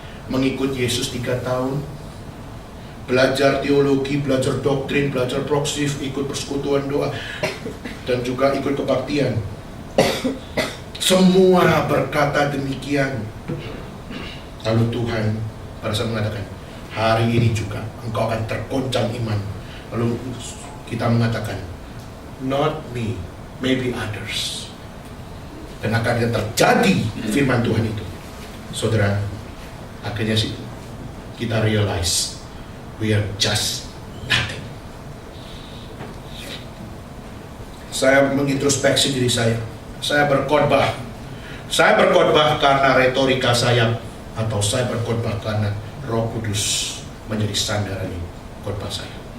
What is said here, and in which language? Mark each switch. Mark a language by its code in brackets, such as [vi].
[id] Mengikut Yesus 3 tahun, belajar teologi, belajar doktrin, belajar proksif, ikut persekutuan doa, dan juga ikut kebaktian. Semua berkata demikian. Lalu Tuhan pada saat mengatakan, hari ini juga engkau akan tergoncang iman. Lalu kita mengatakan, [en] not me, maybe others. [id] Dan akhirnya terjadi firman Tuhan itu. Saudara, akhirnya sih kita [en] realize we are just nothing. [id] Saya mengintrospeksi diri saya. Saya berkhotbah karena retorika saya, atau saya berkhotbah karena Roh Kudus menjadi sandaran khotbah saya.